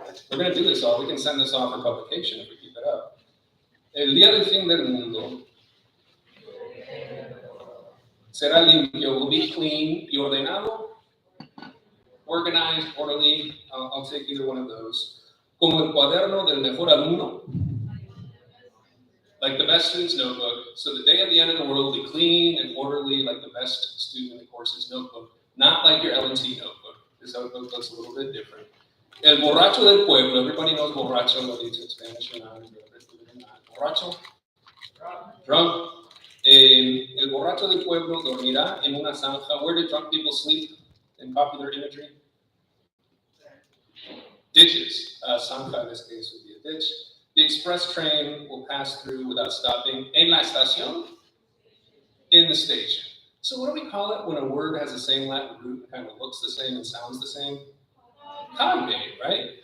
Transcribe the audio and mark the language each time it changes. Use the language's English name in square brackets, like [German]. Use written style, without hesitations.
[English] We're going to do this all. We can send this off for publication if we keep it up. [Spanish] El día del fin del mundo será limpio, [English] will be clean [Spanish] y ordenado [English] organized, orderly. I'll take either one of those. [Spanish] Como el cuaderno del mejor alumno. [English] Like the best student's notebook. So the day of the end of the world will be clean and orderly, like the best student in the course's notebook. Not like your L&T notebook. This notebook looks a little bit different. [Spanish] El borracho del pueblo. [English] Everybody knows borracho, whether it's in Spanish or not. [Spanish] Borracho. Drunk. El borracho del pueblo dormirá en una zanja. [English] Where do drunk people sleep in popular imagery? Ditches. Zanja in this case would be a ditch. The express train will pass through without stopping. [Spanish] En la estación? [English] In the station. So what do we call it when a word has the same Latin root and kind of looks the same and sounds the same? Cognate, right?